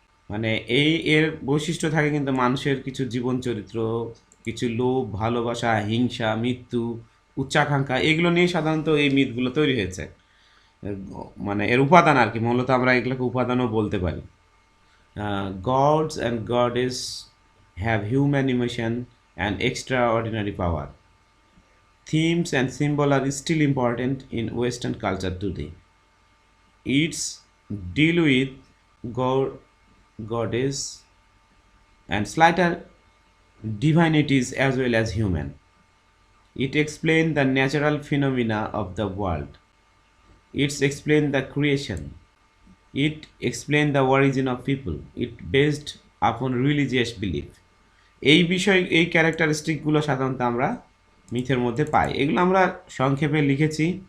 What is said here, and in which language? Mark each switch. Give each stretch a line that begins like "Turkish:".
Bangla: মানে এর বৈশিষ্ট্য থাকে কিন্তু মানুষের কিছু জীবন চরিত্র, কিছু লোভ, ভালোবাসা, হিংসা, মৃত্যু, উচ্চাকাঙ্ক্ষা, এগুলো নিয়ে সাধারণত এই মিথগুলো তৈরি হয়েছে। মানে এর উপাদান আর কি, মূলত আমরা এগুলোকে উপাদানও বলতে পারি।
English: Gods and goddess have human emotion and extraordinary power. Themes and symbol are still important in Western culture today. It's deal with god, goddess, and slighter divinities as well as human. It explains the natural phenomena of the world. It explains the creation. It explains the origin of people. It based upon religious belief.
Bangla: এই বিষয়, এই ক্যারেক্টারিস্টিকগুলো সাধারণত আমরা মিথের মধ্যে পাই। এগুলো আমরা সংক্ষেপে লিখেছি।